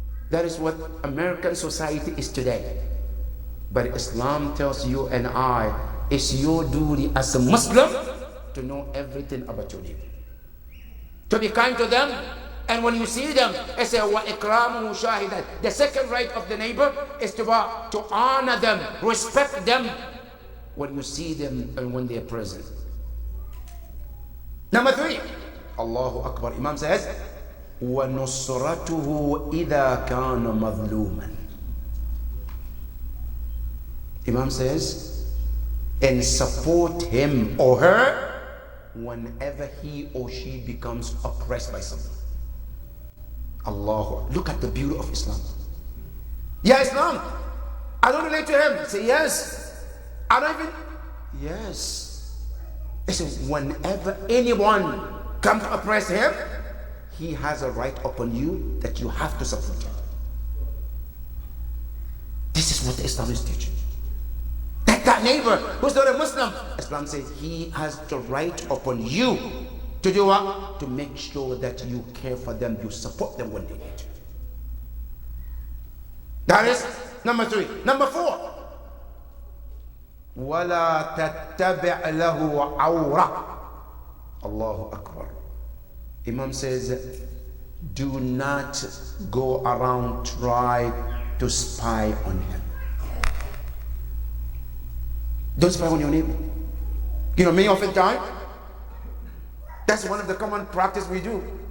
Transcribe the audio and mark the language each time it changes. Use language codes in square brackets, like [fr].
[en] That is what American society is today. But Islam tells you and I, it's your duty as a Muslim to know everything about your neighbor. To be kind to them, and when you see them, it says, [ar] وَإِكْرَامُهُ شَاهِدًا. [en] The second right of the neighbor is to honor them, respect them when you see them and when they are present. Number three, Allahu Akbar. Imam says, [ar] وَنُصْرَتُهُ إِذَا كَانَ مَظْلُومًا. [en] Imam says, and support him or her whenever he or she becomes oppressed by someone. Allah, look at the beauty of Islam. Yeah, Islam, I don't relate to him. Say yes. I don't even, yes. It says whenever anyone comes to oppress him, he has a right upon you that you have to support him. This is what Islam is teaching. That neighbor who's not a Muslim, Islam says he has the right upon you to do what? To make sure that you care for them, you support them when they need you. That is number three. Number four, [ar] وَلَا تَتَّبِعْ لَهُ عَوْرَةً. Allahu Akbar. [en] Imam says, do not go around try to spy on him. Don't spy on your neighbor. You know, many often time, that's one of the common practice we do.